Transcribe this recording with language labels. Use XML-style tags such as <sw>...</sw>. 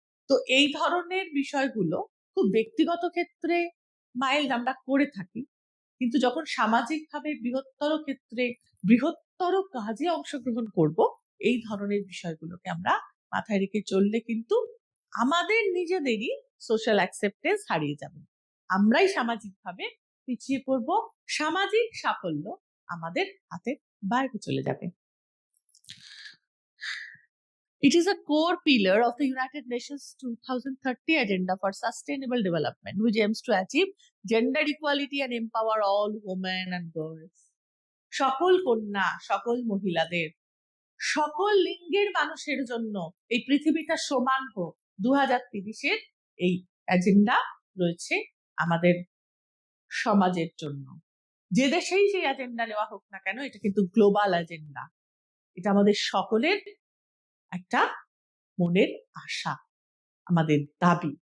<bn>তো এই ধরনের বিষয়গুলো খুব ব্যক্তিগত ক্ষেত্রে মাইল্ড আমরা করে থাকি, কিন্তু যখন সামাজিকভাবে বৃহত্তর ক্ষেত্রে বৃহত্তর কাজে অংশগ্রহণ করব, এই ধরনের বিষয়গুলোকে আমরা মাথায় রেখে চললে কিন্তু আমাদের নিজেদেরই সোশ্যাল অ্যাকসেপ্টেন্স হারিয়ে যাবে, আমরাই সামাজিকভাবে পিছিয়ে পড়ব, সামাজিক সাফল্য আমাদের হাতের বাইরে চলে যাবে।</bn> <en>It is a core pillar of the United Nations 2030 Agenda for Sustainable Development, which aims to achieve gender equality and empower all women and girls.</en> <bn>সকল কন্যা, সকল মহিলাদের, সকল লিঙ্গের মানুষের জন্য এই পৃথিবীটা সমান হোক 2030-এর এই এজেন্ডা রয়েছে আমাদের সমাজের জন্য। যে দেশেই সেই এজেন্ডা নেওয়া হোক না কেন, এটা কিন্তু গ্লোবাল এজেন্ডা, এটা আমাদের সকলের একটা মনের আশা, আমাদের দাবি।</bn>